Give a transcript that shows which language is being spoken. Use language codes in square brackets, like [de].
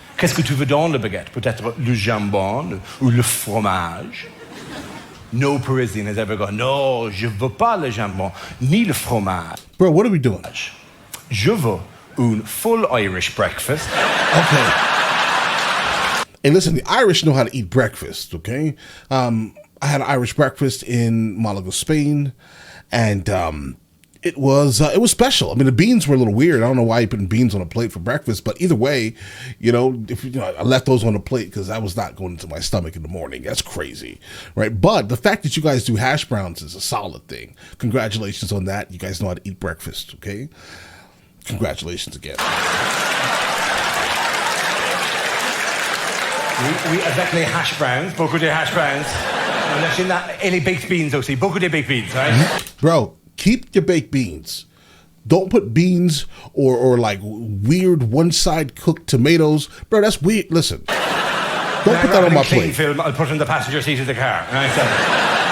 [fr] Qu'est-ce que tu veux dans le baguette? Peut-être le jambon ou le fromage. [en] No Parisian has ever gone, no, [fr] je veux pas le jambon, ni le fromage. [en] Bro, what are we doing? [fr] Je veux un [en] full Irish breakfast. Okay. Hey, listen, the Irish know how to eat breakfast, okay? I had an Irish breakfast in Malaga, Spain, and it was special. I mean, the beans were a little weird. I don't know why you putting beans on a plate for breakfast, but either way, I left those on the plate because that was not going into my stomach in the morning. That's crazy, right? But the fact that you guys do hash browns is a solid thing. Congratulations on that. You guys know how to eat breakfast, okay? Congratulations again. [fr] Oui, avec les hash browns, beaucoup de hash browns. Et les baked beans aussi, beaucoup de baked beans, [en] right? Bro, keep your baked beans. Don't put beans or like weird one-side cooked tomatoes. Bro, that's weird. Listen, don't put that on my plate. Film, I'll put it in the passenger seat of the car. Right?